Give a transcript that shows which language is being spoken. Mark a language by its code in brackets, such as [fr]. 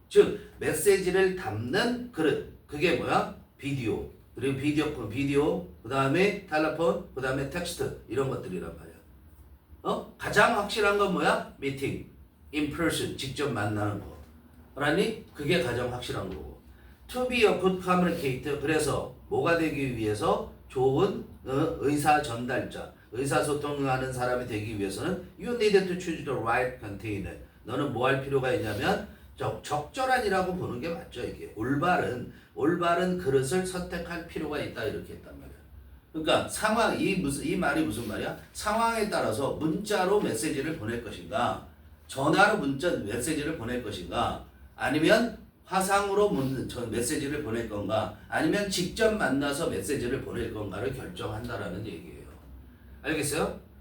[ko] 즉 메시지를 담는 그릇 그게 뭐야? 비디오 그리고 비디오 그 다음에 텔레폰 그 다음에 텍스트 이런 것들이란 말이야. 가장 확실한 건 뭐야? 미팅, [en] in person, [ko] 직접 만나는 거. 그러니 그게 가장 확실한 거고. [en] To be a good communicator, [ko] 그래서 뭐가 되기 위해서 좋은 의사 전달자, 의사소통하는 사람이 되기 위해서는 [en] you need to choose the right container. [ko] 너는 뭐 할 필요가 있냐면 적절한이라고 보는 게 맞죠. 이게 올바른 그릇을 선택할 필요가 있다 이렇게 했단 말이야. 그러니까 상황 이 말이 무슨 말이야? 상황에 따라서 문자로 메시지를 보낼 것인가, 전화로 메시지를 보낼 것인가, 아니면 화상으로 메시지를 보낼 건가, 아니면 직접 만나서 메시지를 보낼 건가를 결정한다라는 얘기예요. 알겠어요?